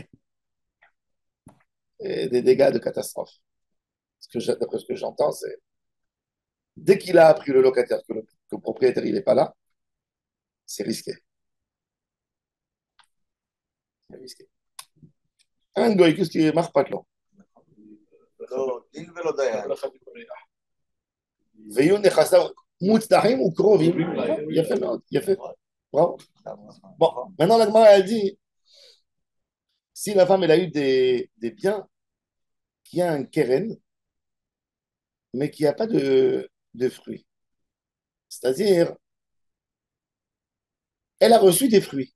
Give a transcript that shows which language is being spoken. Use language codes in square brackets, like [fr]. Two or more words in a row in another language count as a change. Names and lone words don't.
[fr] Et des dégâts de catastrophe. D'après ce que j'entends, c'est dès qu'il a appris le locataire que le propriétaire il n'est pas là, c'est risqué. C'est risqué. Un goy, qu'est-ce qui marche pas là? [he] ויהיו נכסיו מוצלחים וקרובים. יפה מאוד, יפה. [fr] Bravo. Bon, maintenant la Gemara elle dit si la femme elle a eu des biens qui a un keren, mais qui n'a pas de fruits. C'est-à-dire, elle a reçu des fruits.